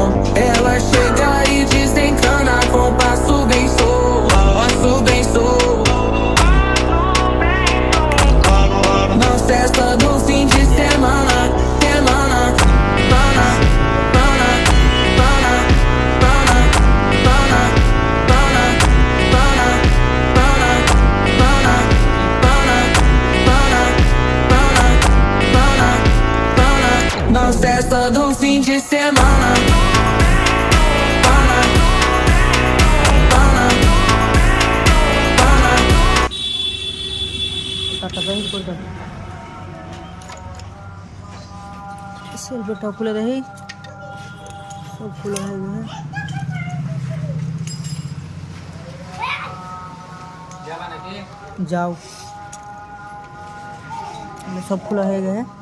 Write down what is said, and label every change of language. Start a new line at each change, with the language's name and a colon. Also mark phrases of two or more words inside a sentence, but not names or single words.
Portuguese: Ela chega e desencana com passo bem solto, passo bem solto. Na festa do fim de semana, semana, pana, pana, pana, pana, pana, pana, pana, pana, pana, pana, pana, na festa do fim de semana. Pana, pana, pana.
Bangla: টাকা বাইর করে দাও সেলফেটা খুলে দেখি সব খোলা হয়ে গেছে যাও সব খোলা হয়ে গেছে